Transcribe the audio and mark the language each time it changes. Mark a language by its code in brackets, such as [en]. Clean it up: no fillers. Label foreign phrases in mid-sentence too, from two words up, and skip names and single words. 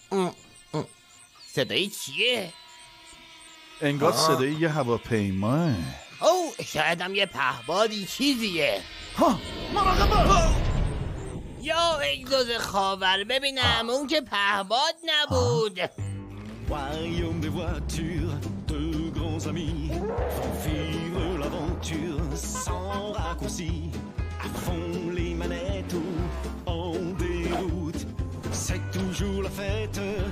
[fa] صدایی چیه؟ انگار صدای یه هواپیماه. شایدم یه پهبادی چیزیه. مراقبه. یا اگزوز خاور ببینم، اون که پهباد نبود. [fr] Royaume des voitures, deux grands amis font vivre l'aventure sans raccourci. Ils font les manettes en déroute. C'est toujours la fête